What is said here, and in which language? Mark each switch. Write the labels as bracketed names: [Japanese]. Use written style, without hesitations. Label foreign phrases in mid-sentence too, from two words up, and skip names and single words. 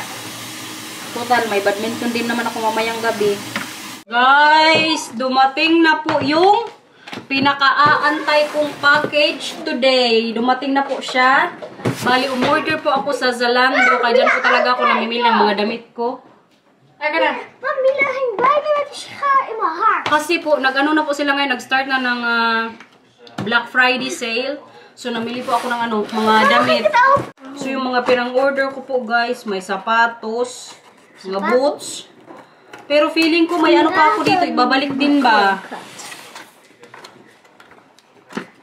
[Filipino] Total, may badminton din naman ako mamayang gabi. Guys, dumating na po yung pinaka-aantay kong [English] package today. [Filipino] Dumating na po siya. Bali, umorder po ako sa Zalando. Kaya dyan po talaga ako namimili ng mga damit ko. Ay, ka na. [Dutch] Mila ging bijna met die schaar in mijn haar. [Filipino] Kasi po, nag-ano na po sila ngayon, nag-start na ng [English] Black Friday sale. [Filipino] So, namili po ako ng ano, mga damit. So, yung mga pinang-order ko po, guys, may sapatos, mga boots. Pero feeling ko may ano pa ako dito, ibabalik din ba?